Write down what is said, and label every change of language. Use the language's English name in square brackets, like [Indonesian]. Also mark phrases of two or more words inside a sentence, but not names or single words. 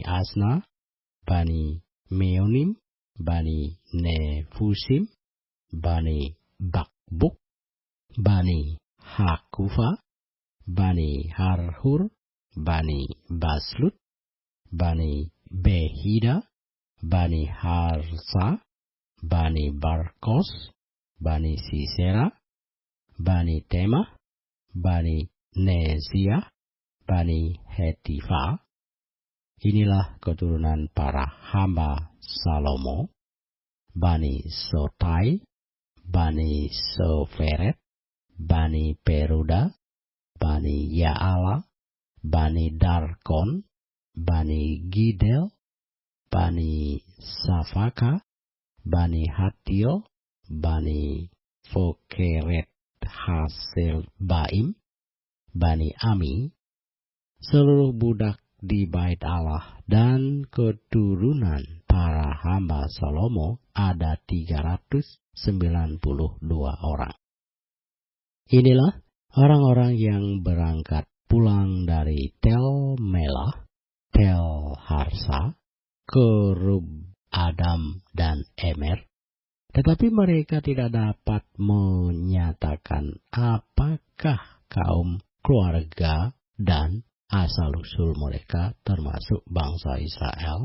[Indonesian] Asna, Bani Meonim, Bani Nefusim, Bani Bakbuk, Bani Hakufa, Bani Harhur, Bani Baslut, Bani Behida, Bani Harsa, Bani Barkos, Bani Sisera, Bani Temah, Bani Neziah, Bani Hetifa. Inilah keturunan para hamba Salomo, Bani Sotai, Bani Soferet, Bani Peruda, Bani Yaala, Bani Darkon, Bani Gidel, Bani Safaka, Bani Hatio, Bani Fokeret Hasel Baim, Bani Ami, seluruh budak di bait Allah dan keturunan para hamba Salomo ada 392 orang. Inilah orang-orang yang berangkat pulang dari Tel Melah, Tel Harsa, Kerub Adam dan Emer, tetapi mereka tidak dapat menyatakan apakah kaum, keluarga, dan asal-usul mereka termasuk bangsa Israel.